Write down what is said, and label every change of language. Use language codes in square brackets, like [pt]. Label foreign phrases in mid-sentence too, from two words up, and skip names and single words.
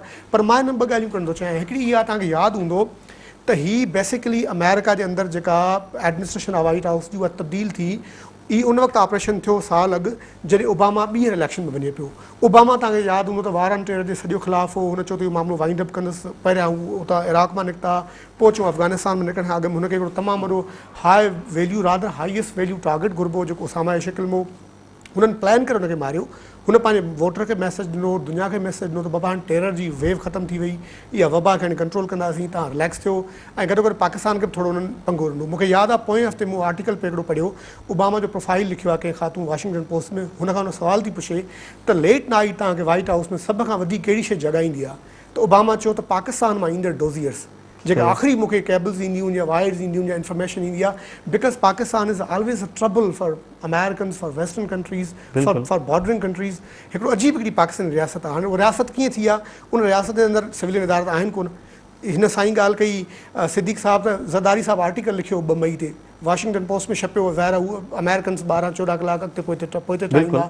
[sd] पर मां हिन 2 ॻाल्हियूं करण थो चाहियां। हिकिड़ी इहा तव्हांखे यादि हूंदो त ही बेसिकली अमेरिका जे अंदरि जेका एडमिनिस्ट्रेशन आहे वाइट हाउस जी, उहा तब्दील थी, ई उन वक़्तु ऑपरेशन थियो साल अॻु जॾहिं ओबामा ॿीहर इलेक्शन में वञे पियो। ओबामा तव्हांखे यादि हूंदो त वारनि टेर जे सॼो ख़िलाफ़ु हो, हुन चयो त इहो मामिलो [en] wind up [sd] कंदुसि। पहिरियां हू उतां इराक़ मां निकिता, पोइ चयूं अफ़गानिस्तान में निकिरण खां अॻु में हुनखे हिकिड़ो तमामु वॾो [en] high value rather highest value target [sd] घुरिबो जेको उसामा जी शिकिल में हुननि प्लान करे हुनखे मारियो। हुन पंहिंजे वोटर खे मैसेज ॾिनो, दुनिया खे मैसेज ॾिनो त बाबा हाणे टेरर जी वेव ख़तमु थी वई, इहा वबा खे हाणे कंट्रोल कंदासीं, तव्हां रिलैक्स थियो। ऐं गॾो गॾु पाकिस्तान खे बि थोरो हुननि पंगो ॾिनो। मूंखे यादि आहे पोएं हफ़्ते मूं आर्टिकल पे हिकिड़ो पढ़ियो, ओबामा जो प्रोफाइल लिखियो आहे कंहिं ख़ातून वाशिंगटन पोस्ट में। हुन खां हुन सुवाल थी पुछे त [en] late night [sd] तव्हांखे वाइट हाउस में सभ खां वधीक कहिड़ी शइ जॻाईंदी आहे, त ओबामा चयो त पाकिस्तान मां ईंदड़ डोज़ियर्स जेका आख़िरी मूंखे केबल्स ईंदियूं आहिनि या वायर्स ईंदियूं आहिनि या इंफॉर्मेशन ईंदी आहे, [en] because Pakistan is always a trouble for Americans, for western countries, for bordering countries. [sd] हिकिड़ो अजीब हिकिड़ी पाकिस्तानी रियासत आहे। हाणे उहा रियासत कीअं थी आहे, उन रियासत जे अंदरि सिविलियन इदारा आहिनि कोन। हिन साईं ॻाल्हि कई सिद्दीक़ साहब त ज़रदारी साहब आर्टिकल लिखियो 2 मई ते, वाशिंगटन पोस्ट में छपियो। ज़ाहिर आहे उहो अमेरिकन्स 12-14 कलाक अॻिते पोइते ठाहींदा।